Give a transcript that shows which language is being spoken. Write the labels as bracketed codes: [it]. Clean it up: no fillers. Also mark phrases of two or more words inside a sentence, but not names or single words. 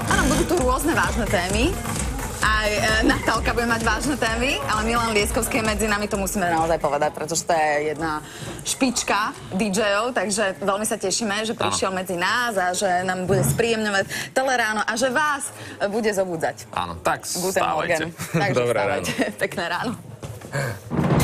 [sk] Áno, budú tu rôzne vážne témy. Aj Natálka bude mať vážne témy, ale Milan Lieskovský je medzi nami, to musíme naozaj povedať, pretože to je jedna špička DJ-ov, takže veľmi sa tešíme, že prišiel medzi nás a že nám bude spríjemňovať Teleráno a že vás bude zobudzať. Áno, tak [de] Guten [sk] stávajte. [de] Morgen. [sk] Takže Dobré stávajte. ráno. Pekné ráno.